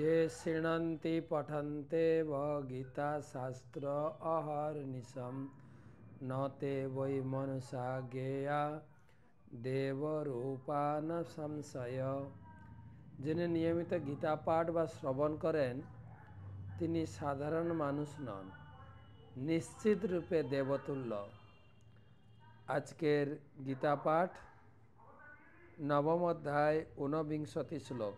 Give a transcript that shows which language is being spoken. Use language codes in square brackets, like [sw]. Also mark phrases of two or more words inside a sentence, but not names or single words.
[sa] शृण्वन्ति पठन्ते व गीताशास्त्र अहर्निशं न ते वै मनुषा ज्ञेया देवरूपा न संशय। [bn] যিনি নিয়মিত গীতা পাঠ বা শ্রবণ করেন তিনি সাধারণ মানুষ নন, নিশ্চিত রূপে দেবতুল্য। আজকের গীতা পাঠ নবম অধ্যায় 49 শ্লোক।